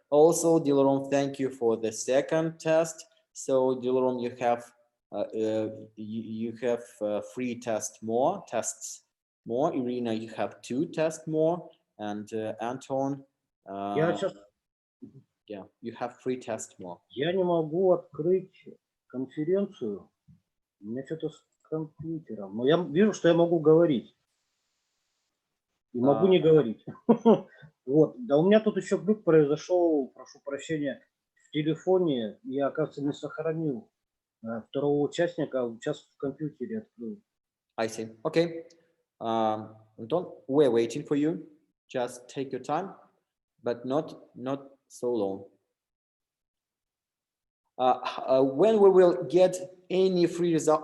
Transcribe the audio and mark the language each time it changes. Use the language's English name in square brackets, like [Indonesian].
[English] Also, Dilarom, thank you for the second test. So, Dilarom, you have you have 3 tests more. Irina, you have 2 tests more, and Anton, yeah, you have 3 tests more. [Russian] Я не могу открыть конференцию. У меня что-то с компьютером. Но я вижу, что я могу говорить. И могу не говорить. Вот. Да у меня тут еще глюк произошел, прошу прощения, в телефоне. Я, оказывается, не сохранил второго участника, а сейчас в компьютере открыл. [English] I see. Okay. Anton, we're waiting for you. Just take your time, but not so long. When we will get any free result?